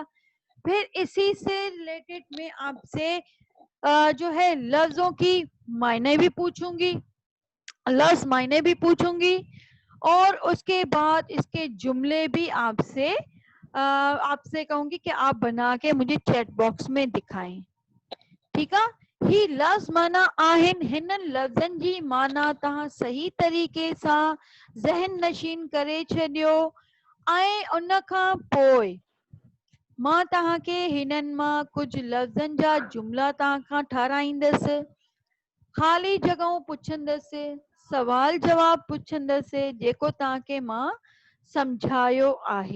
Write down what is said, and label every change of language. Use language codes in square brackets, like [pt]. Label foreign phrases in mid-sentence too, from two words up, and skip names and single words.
[ur] پھر اسی سے ریلیٹڈ میں آپ سے جو ہے لفظوں کی معنی بھی پوچھوں گی, لفظ معنی بھی پوچھوں گی, اور اس کے بعد اس کے جملے بھی آپ سے کہوں گی کہ آپ بنا کے مجھے [en] chat box [ur] میں دکھائیں. ٹھیک ہے [sd] ہی لفظ مانا آہن ہنن لفظن جی مانا تہاں صحیح طریقے سان ذہن نشین کرے چھڏیو. ऐं उन खां पोइ मां तव्हांखे हिननि मां कुझु लफ़्ज़नि जा जुमिला तव्हां खां ठाराईंदसि. ख़ाली जॻहूं पुछंदसि, सवाल जवाब पुछंदसि जेको तव्हांखे मां सम्झायो आहे.